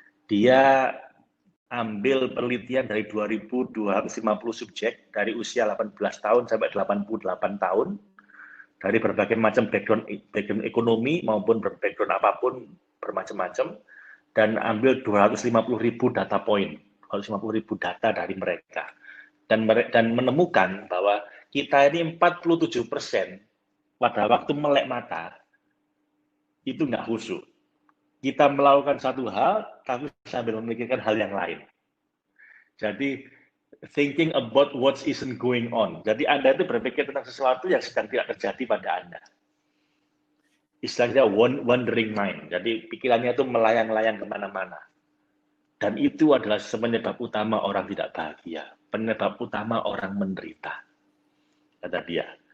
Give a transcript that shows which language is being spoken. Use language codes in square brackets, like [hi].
[id] Dia ambil penelitian dari 2.250 subjek dari usia 18 tahun sampai 88 tahun dari berbagai macam background ekonomi maupun background apapun bermacam-macam dan ambil 250.000 data point, 250.000 data dari mereka dan menemukan bahwa kita ini 47% pada waktu melek mata itu nggak khusyuk. Kita melakukan satu hal tapi sambil memikirkan hal yang lain. Jadi [en] thinking about what isn't going on. [id] Jadi Anda itu berpikir tentang sesuatu yang sedang tidak terjadi pada Anda. Istilahnya wandering mind. Jadi pikirannya itu melayang-layang kemana-mana. Dan itu adalah penyebab utama orang tidak bahagia. Penyebab utama orang menderita. Kata dia.